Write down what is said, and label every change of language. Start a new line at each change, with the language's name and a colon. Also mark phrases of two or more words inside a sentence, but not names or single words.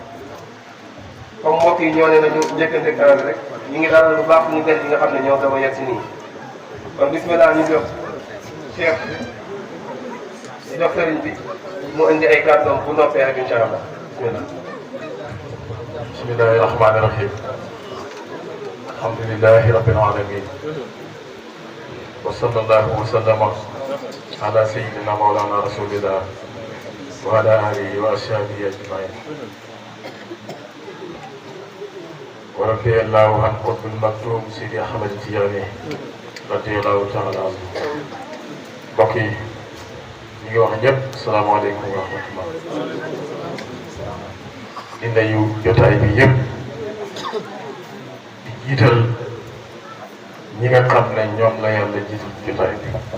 Wolof: comme mbokk yi ñoo ne nañu njëkkante kanam rek ñu ngi dalal lu baax ñu gën yi nga xam ne ñoo doon yegg si nii kon bismillah ñu jox Cheikh di jox sëriñ bi mu indi ay kàddoom bu noppee rek
Arabic: إن شاء الله بسم الله. بسم الله الرحمن الرحيم الحمد لله رب العالمين وصلى الله وسلم على سيدنا مولانا رسول الله وعلى آله وأصحابه أجمعين ورضي الله عن قطب المكتوم سيدي أحمد التجاني رضي الله تعالى عنه.
Wolof: mbokk yi ñu ngi wax ñëpp
Arabic: السلام عليكم ورحمة الله.
Wolof: di nuyu jotaay bi yëpp di jiital ñi nga xam ne ñoom la yàlla jiital jotaay bi.